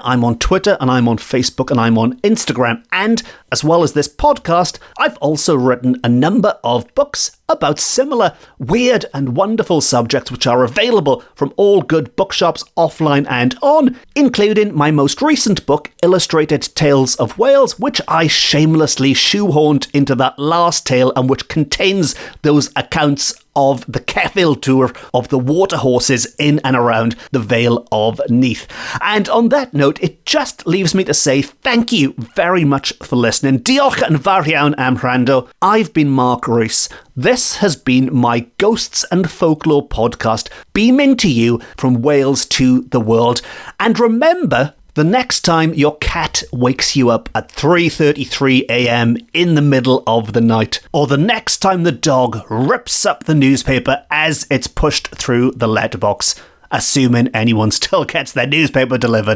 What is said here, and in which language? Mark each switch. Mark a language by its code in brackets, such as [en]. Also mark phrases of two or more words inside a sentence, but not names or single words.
[en] I'm on Twitter, and I'm on Facebook, and I'm on Instagram, and as well as this podcast, I've also written a number of books about similar weird and wonderful subjects, which are available from all good bookshops offline and on, including my most recent book, Illustrated Tales of Wales, which I shamelessly shoehorned into that last tale and which contains those accounts of the ceffyl tour of the water horses in and around the Vale of Neath. And on that note, it just leaves me to say thank you very much for listening. [cy] Diolch yn fawr iawn am wrando. [en] I've been Mark Rees. This has been my Ghosts and Folklore podcast, beaming to you from Wales to the world. And remember, the next time your cat wakes you up at 3:33 a.m. in the middle of the night, or the next time the dog rips up the newspaper as it's pushed through the letterbox, assuming anyone still gets their newspaper delivered.